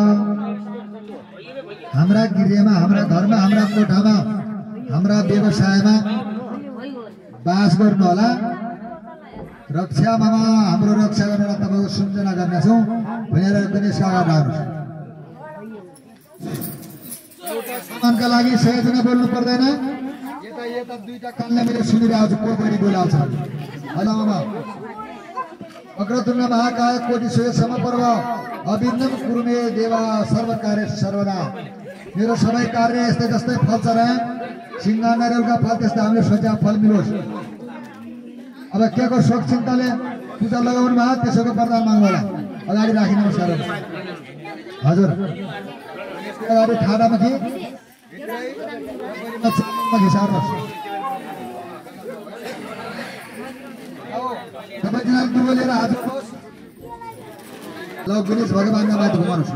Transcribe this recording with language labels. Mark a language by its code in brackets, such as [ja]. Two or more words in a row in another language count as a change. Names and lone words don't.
[ne] हाम्रा गृहमा, हाम्रा घरमा, हाम्रा कोठामा, हाम्रा व्यवसायमा बास गर्नु होला। रक्षा मामा हाम्रो रक्षा गर्न तपाईको सम्झना गर्नेछौँ भनेर गणेशका अगाडि सामानका लागि सयजना बोल्नु पर्दैन। यता यता दुईटा कानले मैले सुनिरहेको छु को बढी बोलाउँछ। हेलो मामा। [sa] अग्रतुण्ड महाकाय कोटि सूर्य समप्रभ अभिन्नम कुरुमे देवा सर्व कार्य सर्वदा। [ne] मेरो सबै कार्य यस्तै जस्तै फल्छ र सिंह नारियलका फल त्यस्तै हामीले सोचे फल मिलोस्। अब के को शोक चिन्ताले पूजा लगाउनु भयो त्यसैको वरदान माग्नु होला। अगाडि राखिदिनुहोस् सर। हजुर अगाडि ठाडामा कि घिसार्नुहोस्। सबैजनाले दुबो लिएर हात उठाउनुहोस्। ल गणेश भगवानका माथि घुमाउनुहोस्।